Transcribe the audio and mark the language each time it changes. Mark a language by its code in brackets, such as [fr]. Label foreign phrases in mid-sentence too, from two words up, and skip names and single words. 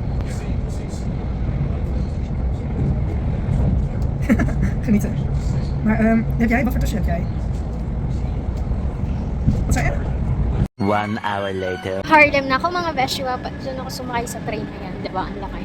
[nl] Genieten. Maar heb jij? Wat voor tussen heb jij? Wat zei je? [en] 1 hour later. [tl] Harlem na ako mga beshiwa. Doon ako sumakay sa train na yan. Diba? Ang laki.